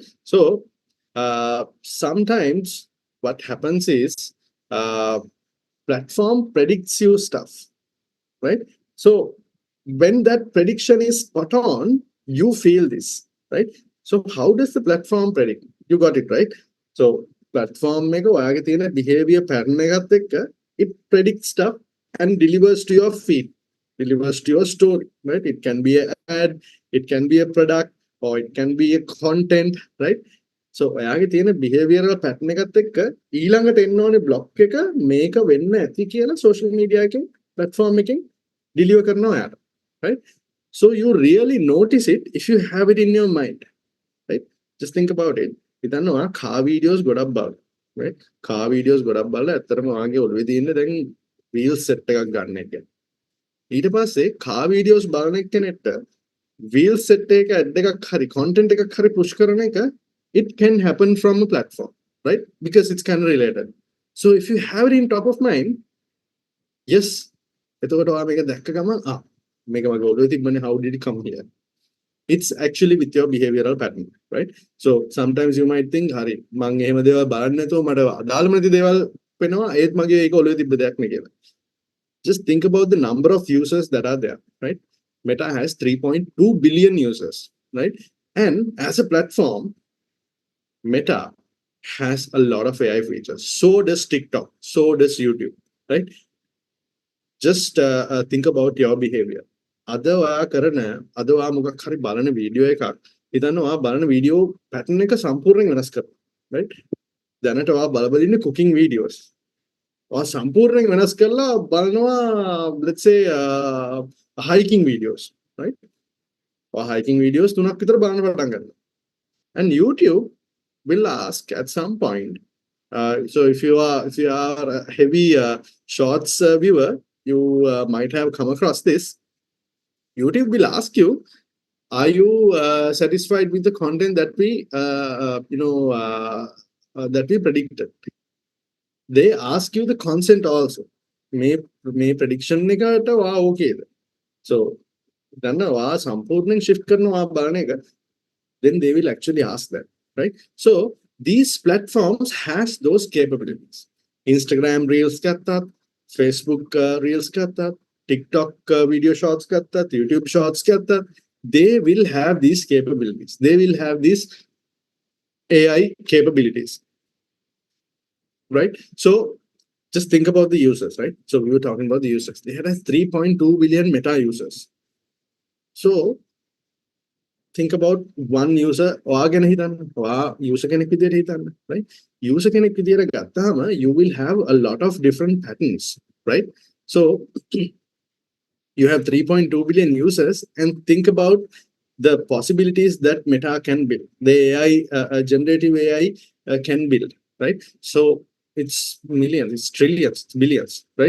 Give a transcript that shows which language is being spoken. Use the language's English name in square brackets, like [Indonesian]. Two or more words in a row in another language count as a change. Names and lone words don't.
[English] So sometimes what happens is platform predicts you stuff, right? So when that prediction is spot on, you feel this, right? So how does the platform predict? You got it right. So platform [Sinhala] එක ඔයාගේ තියෙන [English] behavior pattern [Sinhala] එකත් එක්ක [English] it predicts stuff and delivers to your feed, delivers to your story, right? It can be an ad, it can be a product, or it can be a content, right? [Sinhala] So ඔයාගේ තියෙන [English] behavioral pattern [Sinhala] එකත් එක්ක ඊළඟට එන්න ඕනේ block එක මේක වෙන්න ඇති කියලා [English] social media [Sinhala] එකෙන් platform එකෙන් deliver කරනවා ඔයාට, [English] right? So you really notice it if you have it in your mind, right? Just think about it. [Sinhala] හිතන්න ඔයා [English] car videos [Sinhala] ගොඩක් බලනවා, right? [English] car videos [Sinhala] ගොඩක් බලලා ඇත්තටම ඔයාගේ ඔළුවේ තියෙන දැන් [English] wheel set [Sinhala] එකක් ගන්න එක. ඊට පස්සේ [English] car videos [Sinhala] බලන එක්කෙනෙක්ට [English] wheel set [Sinhala] එක ad එකක් හරි content එකක් හරි push කරන එක, [English] it can happen from a platform, right? Because it's kind of related. So if you have it in top of mind, yes, [Sinhala] එතකොට ඔයා මේක දැක්ක ගමන් මේක මගේ ඔළුවේ තිබ්බනේ, [English] how did it come here? It's actually with your behavioral pattern, right? So sometimes you might think [Sinhala] hari මං එහෙම දේවල් බලන්නේ නැතුව මට අදාළම නැති දේවල් වෙනවා, ඒත් මගේ ඒක ඔළුවේ තිබ්බ දෙයක් නේ කියලා. [English] Just think about the number of users that are there, right? Meta has 3.2 billion users, right? And as a platform, Meta has a lot of AI features. So does TikTok, so does YouTube, right? Just think about your behavior. [Sinhala] අද ඔයා කරන අද ඔයා මොකක් හරි බලන වීඩියෝ එකක් හිතන්න ඔයා බලන [English] video pattern [Sinhala] එක සම්පූර්ණයෙන් වෙනස් කරනවා, right? දැනට ඔයා බලබල ඉන්නේ [English] cooking videos. [Sinhala] ඔයා සම්පූර්ණයෙන් වෙනස් කරලා බලනවා [English] let's say hiking videos, [Sinhala] right? ඔයා [English] hiking videos [Sinhala] 3ක් විතර බලන්න පටන් ගන්නවා. [English] And YouTube will ask at some point, so if you are a heavy shorts viewer, you might have come across this. YouTube will ask you, are you satisfied with the content that we that we predicted? They ask you the consent also. [Sinhala] May prediction එකට වා ඕකේද? So දන්න වා සම්පූර්ණයෙන් shift කරනවා බලන එක, [English] then they will actually ask that, right? So these platforms has those capabilities. Instagram reels [Sinhala] ගත්තත්, [English] Facebook reels [Sinhala] ගත්තත්, [English] TikTok video shorts [Sinhala] ගත්තත්, [English] YouTube shorts [Sinhala] ගත්තත්, [English] they will have these capabilities. They will have these AI capabilities, right? So just think about the users, right? So we were talking about the users. They had 3.2 billion Meta users. So think about one user. [Sinhala] ඔයාගෙන හිතන්න. [English] ඔයා user [Sinhala] කෙනෙක් විදියට හිතන්න, [English] right? User [Sinhala] කෙනෙක් විදියට ගත්තාම [English] you will have a lot of different patterns, right? So you have 3.2 billion users, and think about the possibilities that Meta can build, the AI, generative AI can build, right? So it's millions, it's trillions, it's billions, right?